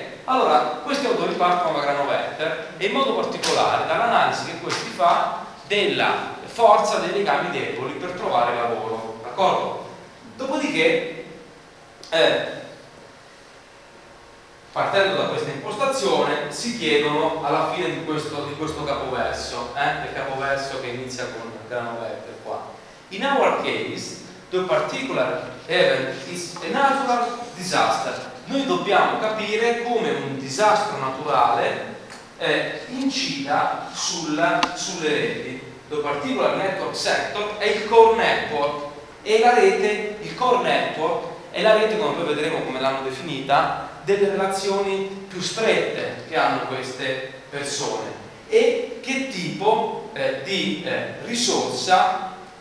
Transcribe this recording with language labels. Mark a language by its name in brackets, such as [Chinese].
[Italian] Allora, questi autori partono da Granovetter e in modo particolare dall'analisi che questi fa della forza dei legami deboli per trovare lavoro. D'accordo? Dopodiché, partendo da questa impostazione, si chiedono alla fine di questo capoverso, il capoverso che inizia con Granovetter qua. [English] In our case, the particular event is a natural disaster. [Italian] Noi dobbiamo capire come un disastro naturale incida sulle reti. [English] The particular network sector [Italian] è il core network e la rete, il core network è la rete, come poi vedremo come l'hanno definita, delle relazioni più strette che hanno queste persone e che tipo risorsa